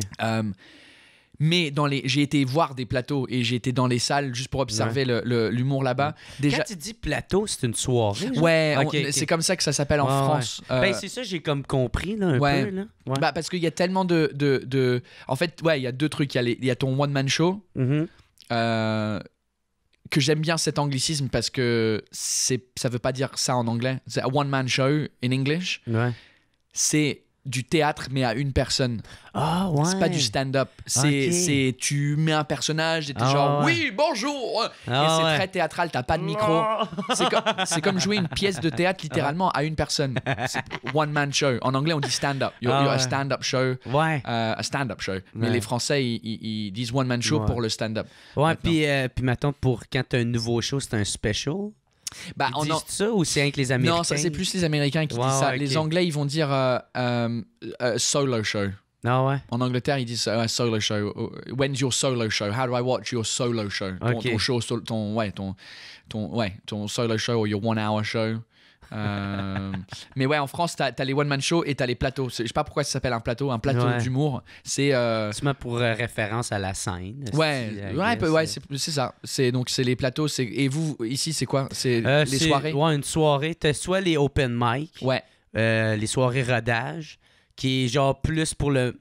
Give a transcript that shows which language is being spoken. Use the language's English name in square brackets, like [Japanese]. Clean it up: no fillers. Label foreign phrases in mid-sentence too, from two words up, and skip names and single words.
[French] Mais j'ai été voir des plateaux et j'ai été dans les salles juste pour observer l'humour là-bas. Déjà... Quand tu dis plateau, c'est une soirée? Genre? Ouais, c'est comme ça que ça s'appelle en France. Ben, c'est ça, j'ai comme compris là, un peu. Là. Ouais. Bah, parce qu'il y a tellement de... En fait, il y a 2 trucs. Il y a ton one-man show, que j'aime bien cet anglicisme parce que ça veut pas dire ça en anglais. [English] C'est a one-man show in English. [French] Ouais. C'est du théâtre, mais à une personne. Ah, ouais. C'est pas du stand-up. C'est tu mets un personnage et t'es genre, oui, bonjour. Et c'est très théâtral, t'as pas de micro. C'est comme jouer une pièce de théâtre littéralement à une personne. C'est one-man show. En anglais, on dit stand-up. [English] You're a stand-up show. [French] Ouais. [English] A stand-up show. [French] Mais les Français, ils disent one-man show pour le stand-up. Ouais, puis mettons, pour quand t'as un nouveau show, c'est un special. Bah, ils disent ça ou c'est avec les Américains? Non, ça c'est plus les Américains qui disent ça. Okay. Les Anglais, ils vont dire [English] solo show. [French] Ah ouais? En Angleterre, ils disent [English] solo show. When's your solo show? How do I watch your solo show? [French] Ton show, ton [English] solo show ou your 1 hour show. [French] Mais ouais, en France, t'as les one-man show et t'as les plateaux. Je sais pas pourquoi ça s'appelle un plateau d'humour. C'est pour référence à la scène. C'est ça. C'est les plateaux. Et vous, ici, c'est quoi? C'est les soirées? Ouais, une soirée. T'as soit les [English] open mic, [French] les soirées rodage, qui est genre plus pour le...